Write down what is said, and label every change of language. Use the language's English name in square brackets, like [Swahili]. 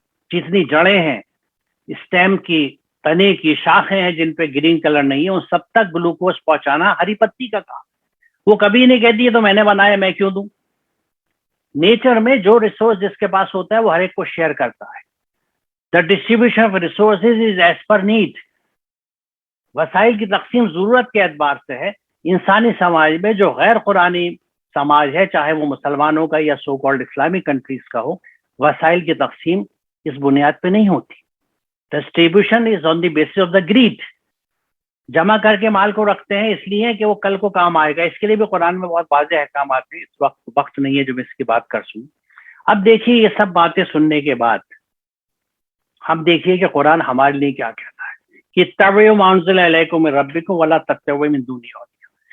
[Urdu] جتنی جڑیں ہیں، اسٹیم کی، تنے کی، شاخیں ہیں جن پہ گرین کلر نہیں ہے، ان سب تک گلوکوز پہنچانا ہری پتی کا کام. وہ کبھی نہیں کہتی ہے تو میں نے بنایا میں کیوں دوں. نیچر میں جو ریسورس جس کے پاس ہوتا ہے وہ ہر ایک کو شیئر کرتا ہے. [English] The distribution of resources is as per need. [Urdu] وسائل کی تقسیم ضرورت کے اعتبار سے ہے. انسانی سماج میں جو غیر قرآنی سماج ہے، چاہے وہ مسلمانوں کا یا سو کالڈ اسلامک کنٹریز کا ہو، وسائل کی تقسیم اس بنیاد پہ نہیں ہوتی. [English] Distribution is on the basis of the greed. [Urdu] جمع کر کے مال کو رکھتے ہیں اس لیے کہ وہ کل کو کام آئے گا. اس کے لیے بھی قرآن میں بہت واضح احکامات ہیں. اس وقت نہیں ہے جو میں اس کی بات کر سوں. اب دیکھیے یہ سب باتیں سننے کے بعد ہم دیکھیے کہ قرآن ہمارے لیے کیا کہتا ہے کہ [Arabic] اتبعوا ما انزل الیکم من ربکم ولا تتبعوا من دونہ اولیاء.